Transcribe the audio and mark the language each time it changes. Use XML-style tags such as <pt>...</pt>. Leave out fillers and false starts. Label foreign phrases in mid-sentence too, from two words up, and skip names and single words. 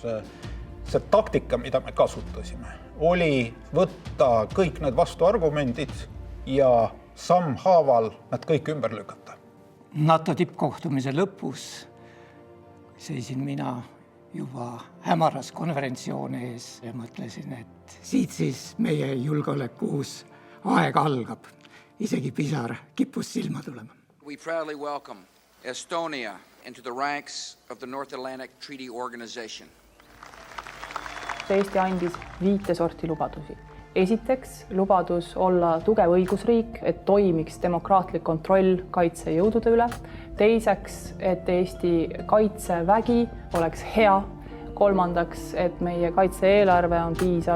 <et>See taktika, mida me kasutasime, oli võtta kõik need vastuargumendid ja sammhaaval nad kõik ümber lükata. NATO tippkohtumise lõpus seisin mina juba hämaras konverentsiooni ees ja mõtlesin, et siit siis meie julgeoleku uus aeg algab. Isegi pisar kippus silma tulema.</et> <en>We proudly welcome Estonia into the ranks of the North Atlantic Treaty Organization.</en> <et>Eesti andis 5 sorti lubadusi. Esiteks lubadus olla tugev õigusriik, et toimiks demokraatlik kontroll kaitsejõudude üle. Teiseks, et Eesti kaitsevägi oleks hea. Kolmandaks, et meie kaitse-eelarve on piisav.</et>